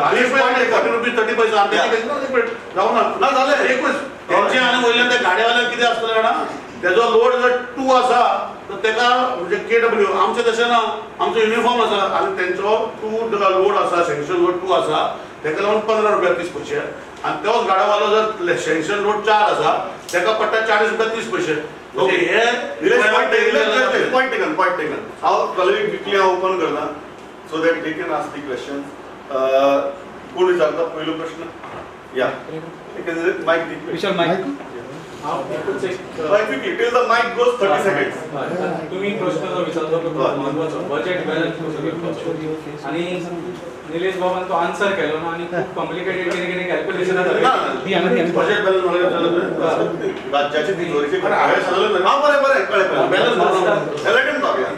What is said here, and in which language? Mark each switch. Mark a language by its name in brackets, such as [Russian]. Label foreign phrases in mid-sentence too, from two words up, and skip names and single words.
[Konkani] आनी 40 रुपीज 30 पैसा जावना ना जालें एकूच त्यांचे आनी वयल्यान त्या गाड्यावाल्याक कितें आसतलें जाणा तेजो लोड जर 2 आसा तर तेका म्हणजे KW आमचें तशें ना आमचो युनिफॉर्म आसा आनी तेंचो 2 लोड आसा [English] sanction load [Konkani] 2 आसा तेका लागून 15 रुपया 30 पैसे. आनी तोच गाडावालो जर [English] sanction load [Konkani] 4 आसा तेका पडटा 40 रुपया 30 पैसे. म्हणजे हे [English] point taken हांव college quickly [Konkani] हांव ओपन करता [English] so that they can ask the question. [Konkani] कोण विचारता पयलो प्रश्न या माइक विशाल माइक [English] quickly till the mic goes 30 seconds. [Konkani] तुम्ही प्रश्न जो विचारलो तो महत्वाचो [English] budget balance [Konkani] आणि निलेश बाबान तो आन्सर केलो ना आणि खूप कॉम्प्लिकेटेड कितें कॅल्क्युलेशन जाता. [English] budget balance [Konkani] राज्याची तिजोरीची हांवें सांगलें हां बरें कळ्ळें बॅलन्स